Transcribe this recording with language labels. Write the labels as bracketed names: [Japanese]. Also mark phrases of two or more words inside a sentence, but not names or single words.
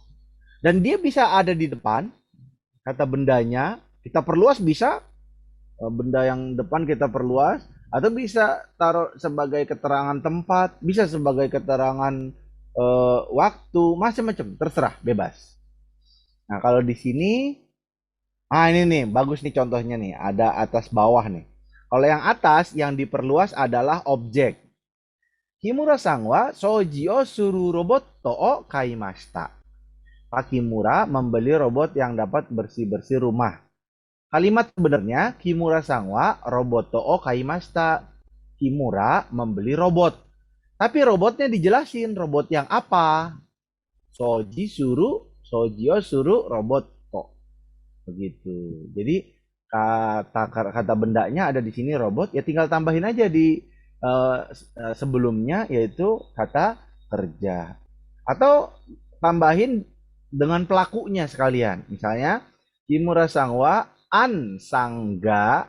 [Indonesian] Dan dia bisa ada di depan, kata bendanya, kita perluas bisa, benda yang depan kita perluas, atau bisa taruh sebagai keterangan tempat, bisa sebagai keterangan waktu, macam-macam, terserah, bebas. Nah, kalau di sini, ini nih, bagus nih contohnya nih, ada atas bawah nih. Kalau yang atas, yang diperluas adalah objek. [Japanese] 木村さんは掃除をするロボットを買いました. [Indonesian] Pak Kimura membeli robot yang dapat bersih-bersih rumah. Kalimat sebenarnya [Japanese] 木村さんはロボットを買いました. [Indonesian] Kimura membeli robot. Tapi robotnya dijelasin robot yang apa. [Japanese] 掃除をするロボット. [Indonesian] Begitu. Jadi kata bendanya ada di sini robot, ya tinggal tambahin aja di sebelumnya yaitu kata kerja. Atau tambahin dengan pelakunya sekalian. Misalnya [Japanese] Kimura-san wa ansangga.